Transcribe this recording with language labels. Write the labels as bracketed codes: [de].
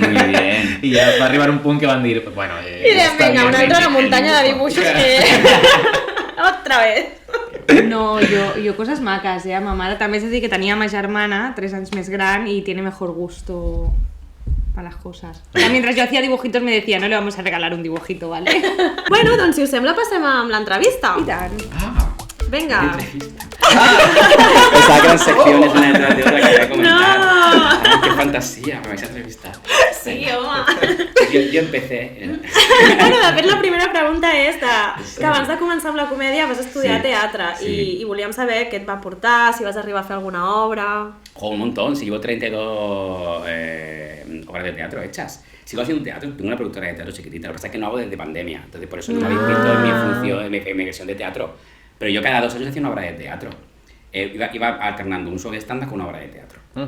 [es] Muy bien. [ca] I ja va arribar un punt que van dir, bueno, I dèiem, està vinga, [es] bien, [ca] una altra una muntanya de dibuixos que... [es] Otra vez. No, yo cosas macas, ¿eh? [ca] Ma mare també és a dir que tenia ma germana, 3 anys més gran, [es] y tiene mejor gusto para las cosas. O sea, mientras yo hacía dibujitos me decía, no le vamos a regalar un dibujito, ¿vale? [ca] Bueno, doncs si us sembla passem amb l'entrevista. I tant. Ah, [es] Venga. Pensaba que eran secciones una detrás de otra que quería comentar. No. Ay, qué fantasía, me vais a entrevistar. [ca] Sí, home. [es] Jo empecé... [ca] Bueno, de fet, la primera pregunta és que abans de començar amb la comèdia vas estudiar Sí, teatre sí. i volíem saber què et va portar, si vas arribar a fer alguna obra... [es] Jo, un montón, si llevo 32 obras de teatro hechas. Sigo haciendo teatro, tengo una productora de teatro chiquitita, lo que pasa es que no hago desde pandemia, entonces por eso no me habéis visto en mi función, en mi versión de teatro. Pero yo cada 2 años hacía una obra de teatro. Iba alternando un show de stand-up con una obra de teatro.